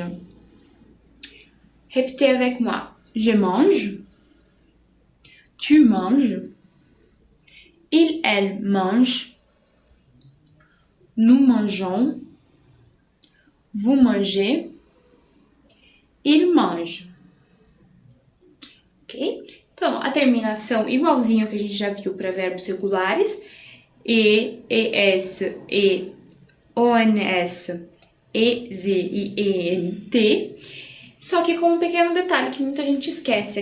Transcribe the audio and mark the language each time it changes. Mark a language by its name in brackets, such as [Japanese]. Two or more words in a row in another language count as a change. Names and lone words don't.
[French] Répétez avec moi. Je mange, tu manges, il, elle mange, nous mangeons, vous mangez, il mange. Ok? [Portuguese] Então, a terminação igualzinho que a gente já viu para verbos regulares. E, ES, E, ONS, EZ e ENT. Só que com um pequeno detalhe que muita gente esquece.